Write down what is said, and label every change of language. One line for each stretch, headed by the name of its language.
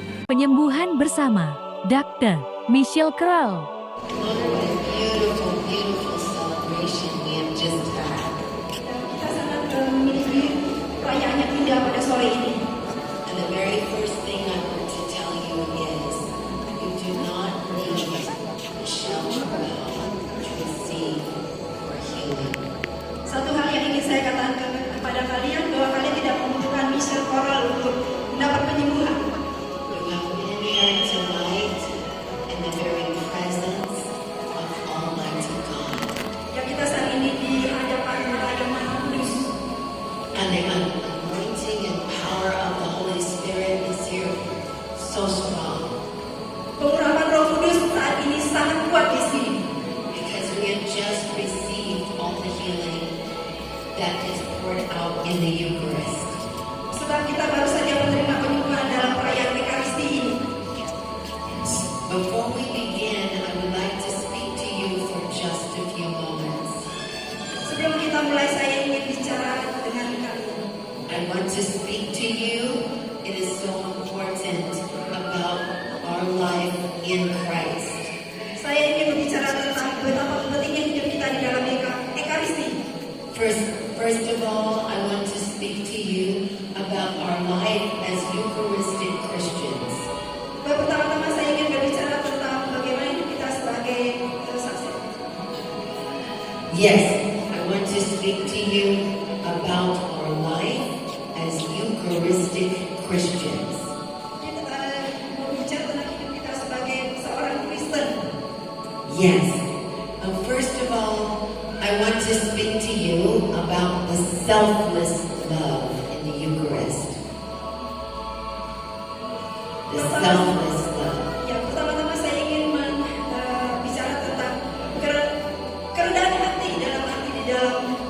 Indonesian: Penyembuhan bersama Dr. Michelle Kroll.
English: What a beautiful, beautiful celebration we have just had.
Indonesian: Kita sangat memiliki perayaan yang indah pada sore ini.
English: And the very first thing I want to tell you is, you do not need Michelle Kroll to receive your healing.
Indonesian: Satu hal yang ingin saya katakan kepada kalian, bahwa kalian tidak membutuhkan Michelle Kroll untuk mendapat penyembuhan.
English: You have been here tonight in the very presence of Almighty God.
Indonesian: Ya, kita saat ini di hadapan Allah yang Maha Kudus.
English: And the anointing and power of the Holy Spirit is here so strong.
Indonesian: Pengurapan Roh Kudus saat ini sangat kuat di sini.
English: Because we have just received all the healing that is poured out in the Eucharist.
Indonesian: Sebab kita baru saja menerima penyembuhan dalam perayaan Ekaristi ini.
English: Before we begin, I would like to speak to you for just a few moments.
Indonesian: Sebelum kita mulai, saya ingin bicara dengan kalian.
English: I want to speak to you. It is so important about our life in Christ.
Indonesian: Saya ingin berbicara tentang betapa pentingnya hidup kita di dalam Ekaristi.
English: First of all, I want to speak to you about our life as Eucharistic Christians.
Indonesian: Pertama-tama saya ingin berbicara tentang bagaimana hidup kita sebagai saksi.
English: Yes, I want to speak to you about our life as Eucharistic Christians.
Indonesian: Kita mau bicara tentang hidup kita sebagai seorang Kristen.
English: Yes. First of all, I want to speak to you about the selfless love in the Eucharist. The selfless love.
Indonesian: Ya, pertama-tama saya ingin bicara tentang kerendahan hati dalam arti di dalam.